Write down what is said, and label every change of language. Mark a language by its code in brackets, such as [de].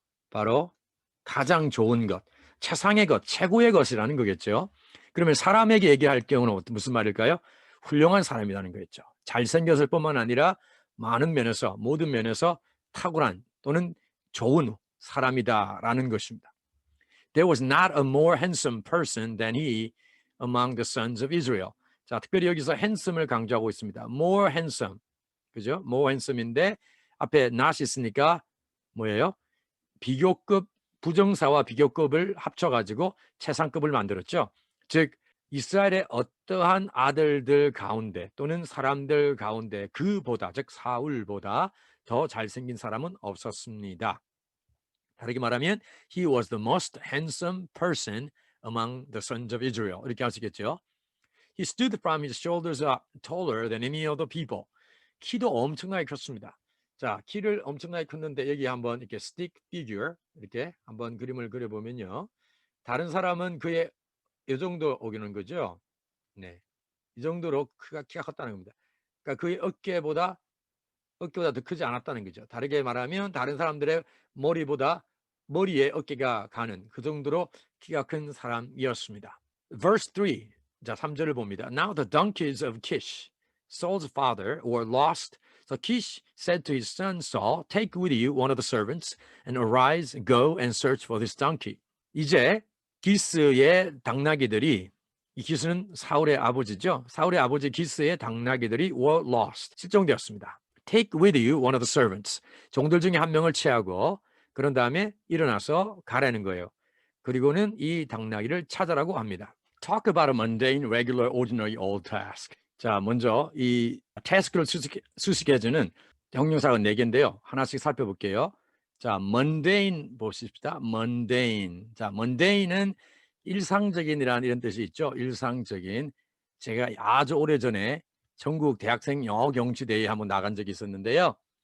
[ko] 바로 가장 좋은 것, 최상의 것, 최고의 것이라는 거겠죠. 그러면 사람에게 얘기할 경우는 무슨 말일까요? 훌륭한 사람이라는 거겠죠. 잘생겼을 뿐만 아니라 많은 면에서, 모든 면에서 탁월한 또는 좋은 사람이다라는 것입니다. [en] There was not a more handsome person than he among the sons of Israel. [ko] 자, 특별히 여기서 handsome을 강조하고 있습니다. [en] More handsome, [ko] 그죠? More handsome인데 앞에 not 있으니까 뭐예요? 비교급, 부정사와 비교급을 합쳐가지고 최상급을 만들었죠. 즉 이스라엘의 어떠한 아들들 가운데 또는 사람들 가운데 그보다, 즉 사울보다 더 잘생긴 사람은 없었습니다. 다르게 말하면 [en] he was the most handsome person among the sons of Israel. [ko] 이렇게 할 수 있겠죠. [en] He stood from his shoulders up taller than any other people. [ko] 키도 엄청나게 컸습니다. 자, 키를 엄청나게 컸는데 여기 한번 이렇게 stick figure 이렇게 한번 그림을 그려보면요. 다른 사람은 그의 이 정도 오기는 거죠. 네, 이 정도로 키가 컸다는 겁니다. 그러니까 그의 어깨보다 더 크지 않았다는 거죠. 다르게 말하면 다른 사람들의 머리에 어깨가 가는 그 정도로 키가 큰 사람이었습니다. [en] Verse 3, [ko] 자 3절을 봅니다. [en] Now the donkeys of Kish, Saul's father, were lost. So Kish said to his son Saul, take with you one of the servants and arise, go and search for this donkey. [ko] 이제 기스의 당나귀들이, 이 기스는 사울의 아버지죠. 사울의 아버지 기스의 당나귀들이 [en] were lost, [ko] 실종되었습니다. [en] Take with you one of the servants. [ko] 종들 중에 한 명을 취하고 그런 다음에 일어나서 가라는 거예요. 그리고는 이 당나귀를 찾아라고 합니다. [en] Talk about a mundane, regular, ordinary, old task. [ko] 자, 먼저 이 task를 수식해주는 형용사가 4개인데요. 하나씩 살펴볼게요. 자, mundane 보십시다. mundane. 자, mundane은 일상적인이라는 이런 뜻이 있죠. 일상적인. 제가 아주 오래전에 전국 대학생 영어 경시대회에 한번 나간 적이 있었는데요.